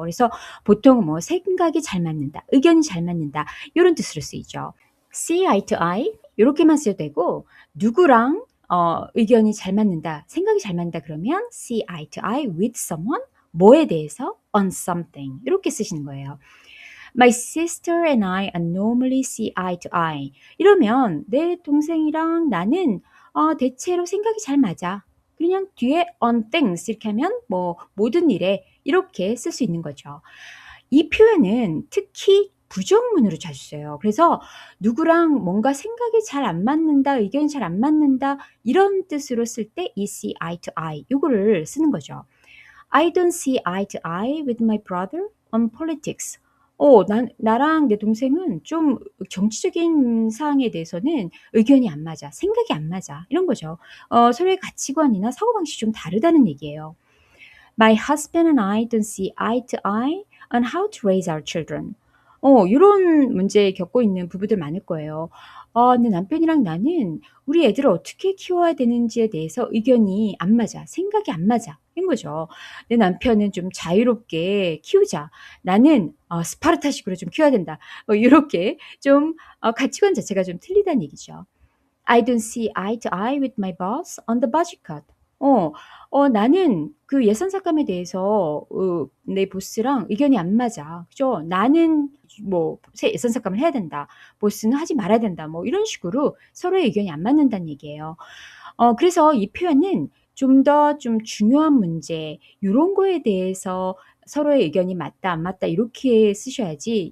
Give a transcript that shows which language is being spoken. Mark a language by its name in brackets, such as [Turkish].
[Korean] 그래서 보통 생각이 잘 맞는다, 의견이 잘 맞는다 이런 뜻으로 쓰이죠. see eye to eye 이렇게만 써도 되고 누구랑 의견이 잘 맞는다, 생각이 잘 맞는다 그러면 [English] see eye to eye with someone, [Korean] 뭐에 대해서 on something 이렇게 쓰시는 거예요. [English] My sister and I normally see eye to eye. [Korean] 이러면 내 동생이랑 나는 대체로 생각이 잘 맞아. 그냥 뒤에 on things 이렇게 하면 모든 일에 이렇게 쓸 수 있는 거죠. 이 표현은 특히 부정문으로 자주 써요. 그래서 누구랑 뭔가 생각이 잘 안 맞는다, 의견이 잘 안 맞는다 이런 뜻으로 쓸 때 이 see eye to eye 이거를 쓰는 거죠. [English] I don't see eye to eye with my brother on politics. [Korean] 나랑 내 동생은 좀 정치적인 사항에 대해서는 의견이 안 맞아, 생각이 안 맞아 이런 거죠. 서로의 가치관이나 사고방식이 좀 다르다는 얘기예요. [English] My husband and I don't see eye to eye on how to raise our children. [Korean] 이런 문제 겪고 있는 부부들 많을 거예요. 내 남편이랑 나는 우리 애들을 어떻게 키워야 되는지에 대해서 의견이 안 맞아, 생각이 안 맞아 이런 거죠. 내 남편은 좀 자유롭게 키우자, 나는 스파르타식으로 좀 키워야 된다. 이렇게 좀 가치관 자체가 좀 틀리다는 얘기죠. [English] I don't see eye to eye with my boss on the budget cut. [Korean] 나는 그 예산 삭감에 대해서 내 보스랑 의견이 안 맞아. 그죠? 나는 예산 삭감을 해야 된다. 보스는 하지 말아야 된다. 이런 식으로 서로의 의견이 안 맞는다는 얘기예요. 그래서 이 표현은 좀 더 좀 중요한 문제, 이런 거에 대해서 서로의 의견이 맞다, 안 맞다 이렇게 쓰셔야지.